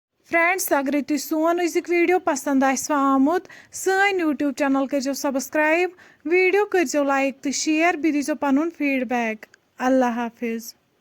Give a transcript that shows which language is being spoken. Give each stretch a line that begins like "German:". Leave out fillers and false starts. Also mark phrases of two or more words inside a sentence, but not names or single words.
Kashmiri: फ्रेंड्स अगर तुम सोन अजुक वीडियो पसंद आसवा आमुत सन यूट्यूब चैनल करो सब्सक्राइब वीडियो करो लाइक तो शेयर बी दीजो पनुन फीडबैक।
Urdu: اللہ حافظ.